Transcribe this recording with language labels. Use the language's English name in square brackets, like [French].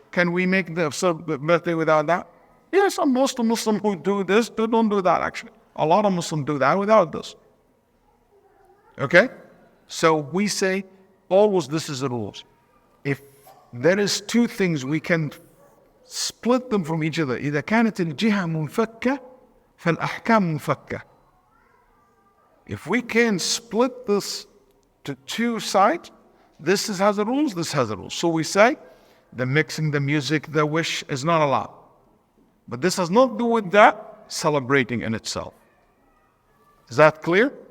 [English] Can we make the birthday without that? Yes, most Muslims who do this, they don't do that actually. A lot of Muslims do that without this. Okay? So we say, always this is the rules. If there is 2 things, we can split them from each other. [Arabic] إذا كانت الجهة منفكة فالأحكام منفكة. [English] If we can split this to 2 sides, this has the rules, this has the rules. So we say, the mixing, the music, the wish is not allowed. But this has not to do with that celebrating in itself. Is that clear?